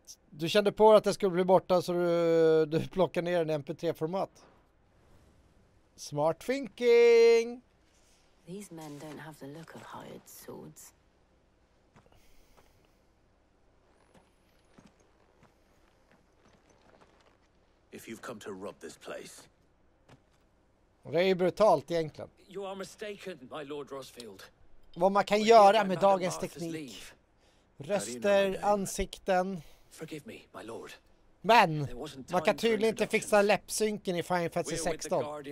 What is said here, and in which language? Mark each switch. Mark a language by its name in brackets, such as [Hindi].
[Swedish] Du kände på att det skulle bli borta så du plockar ner en MP3-format. [English] Smart thinking! These men don't have the look of hired swords. if you've come to rob this place. [Swedish] Det är ju brutalt egentligen. [English] You are mistaken, my Lord Rosfield. [Swedish] Vad man kan göra med dagens teknik. Röster, ansikten. [English] Forgive me, my lord. [Swedish] Men man kan tydligen inte fixa läppsynken i Final Fantasy 16.